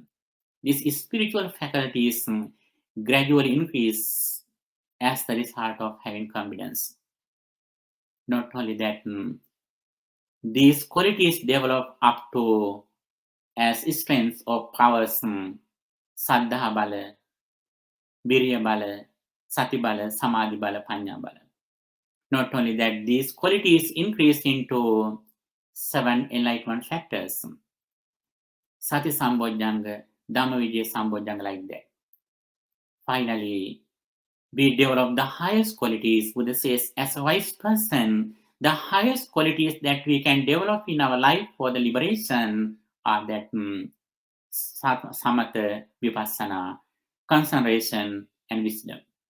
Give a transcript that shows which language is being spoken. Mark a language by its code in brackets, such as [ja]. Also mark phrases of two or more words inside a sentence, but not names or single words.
[en] These spiritual faculties gradually increase as the result of having confidence. Not only that, these qualities develop up to as strengths or powers, [pi] Saddha Bala, Virya Bala, Sati Bala, Samadhi Bala, Panya Bala. [en] Not only that, these qualities increase into 7 enlightenment factors. [pi] Sati Sambojjhanga, Dhammavidya Sambojjhanga, [en] like that. Finally, we develop the highest qualities. Buddha says, as a wise person, the highest qualities that we can develop in our life for the liberation are that [pi] samatha, vipassana, [en] concentration, and wisdom.